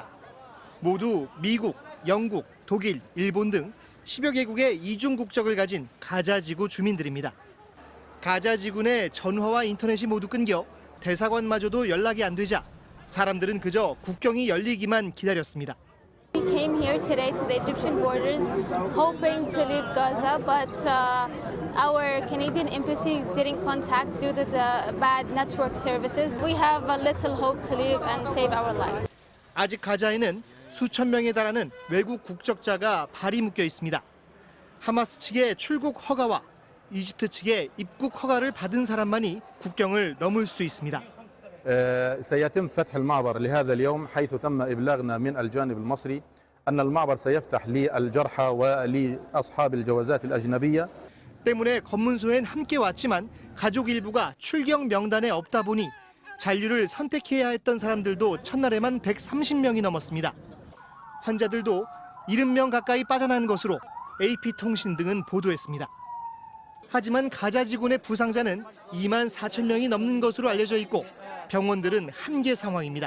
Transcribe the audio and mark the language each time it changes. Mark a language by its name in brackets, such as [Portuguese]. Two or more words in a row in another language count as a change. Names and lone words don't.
[Korean] 모두 미국, 영국, 독일, 일본 등 10여 개국의 이중 국적을 가진 가자지구 주민들입니다. 가자지구 내 전화와 인터넷이 모두 끊겨 대사관마저도 연락이 안 되자 사람들은 그저 국경이 열리기만 기다렸습니다. [English] We came here today to the Egyptian borders hoping to leave Gaza, but our Canadian embassy didn't contact due to the bad network services. We have a little hope to leave and save our lives. [Korean] 아직 가자에는 수천 명에 달하는 외국 국적자가 발이 묶여 있습니다. 하마스 측의 출국 허가와 이집트 측의 입국 허가를 받은 사람만이 국경을 넘을 수 있습니다. [Arabic] سيتم فتح المعبر لهذا اليوم حيث تم إبلاغنا من الجانب المصري أن المعبر سيفتح للجرحى ولأصحاب الجوازات الأجنبية. [Korean] 때문에 검문소엔 함께 왔지만 가족 일부가 출경 명단에 없다 보니 잔류를 선택해야 했던 사람들도 첫날에만 130명이 넘었습니다. 환자들도 70명 가까이 빠져나간 것으로 AP통신 등은 보도했습니다. 하지만 가자지구 내 부상자는 2만 4천 명이 넘는 것으로 알려져 있고 병원들은 한계 상황입니다.